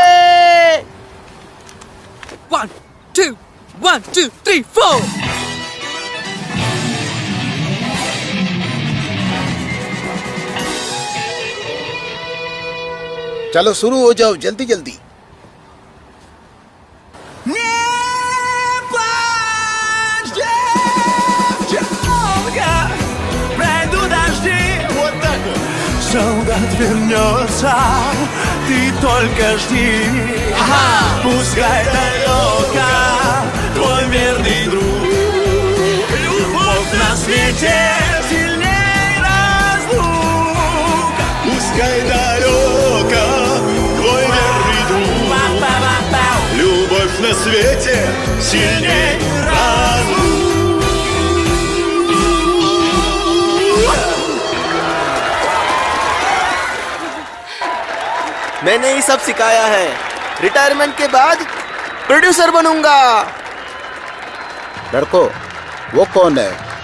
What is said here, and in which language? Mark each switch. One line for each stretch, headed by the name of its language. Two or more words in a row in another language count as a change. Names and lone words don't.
Hindi: 1 2 1 2 3 4। चलो शुरू हो जाओ, जल्दी जल्दी।
Russian: Солдат вернется, ты только жди. Пускай далеко твой верный друг. Любовь на свете сильней разлука. Пускай далеко твой верный друг. Любовь на свете сильней разлука.
Hindi: मैंने ही सब सिखाया है। रिटायरमेंट के बाद प्रोड्यूसर बनूंगा। लड़को, वो कौन है?